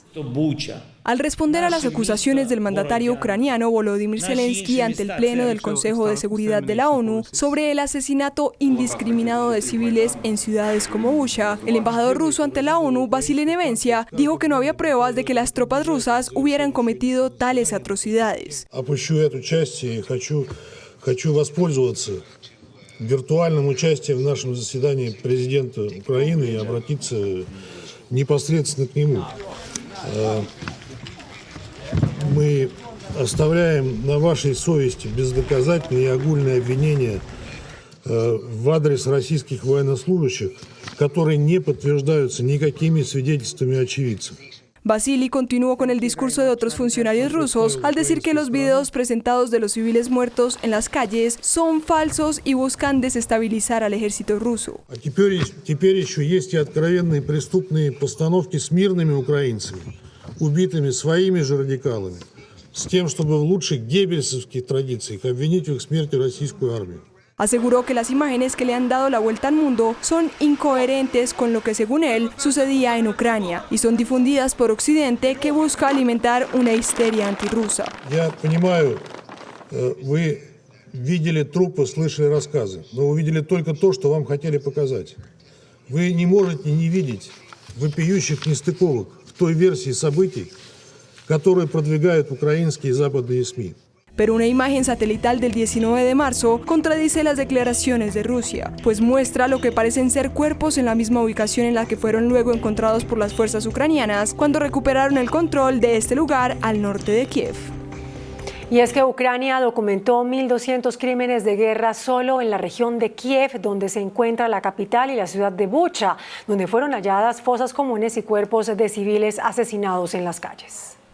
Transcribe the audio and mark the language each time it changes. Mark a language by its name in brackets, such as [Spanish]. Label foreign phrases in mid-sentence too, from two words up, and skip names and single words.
[Spanish] Al responder a las acusaciones del mandatario ucraniano Volodymyr Zelensky ante el Pleno del Consejo de Seguridad de la ONU sobre el asesinato indiscriminado de civiles en ciudades como Bucha, el embajador ruso ante la ONU, Vasily Nevencia, dijo que no había pruebas de que las tropas rusas hubieran cometido tales atrocidades. [Russian] Опущу эту часть и хочу воспользоваться виртуальным участием в нашем заседании президента Украины и обратиться непосредственно к нему. Мы оставляем на вашей совести бездоказательные и огульные обвинения в адрес российских военнослужащих, которые не подтверждаются никакими свидетельствами очевидцев. [Spanish] Vasily continuó con el discurso de otros funcionarios rusos al decir que los videos presentados de los civiles muertos en las calles son falsos y buscan desestabilizar al ejército ruso. [Russian] А теперь еще есть и откровенные преступные постановки с мирными украинцами, убитыми своими же радикалами, с тем, чтобы в лучших геббельсовских традициях обвинить в их смерти российскую армию. [Spanish] Aseguró que las imágenes que le han dado la vuelta al mundo son incoherentes con lo que, según él, sucedía en Ucrania y son difundidas por Occidente, que busca alimentar una histeria antirrusa. [Russian] Я понимаю, вы видели трупы, слышали рассказы, но вы видели только то, что вам хотели показать. Вы не можете не видеть вопиющих нестыковок в той версии событий, которую продвигают украинские и западные СМИ. [Spanish] Pero una imagen satelital del 19 de marzo contradice las declaraciones de Rusia, pues muestra lo que parecen ser cuerpos en la misma ubicación en la que fueron luego encontrados por las fuerzas ucranianas cuando recuperaron el control de este lugar al norte de Kiev. Y es que Ucrania documentó 1.200 crímenes de guerra solo en la región de Kiev, donde se encuentra la capital, y la ciudad de Bucha, donde fueron halladas fosas comunes y cuerpos de civiles asesinados en las calles.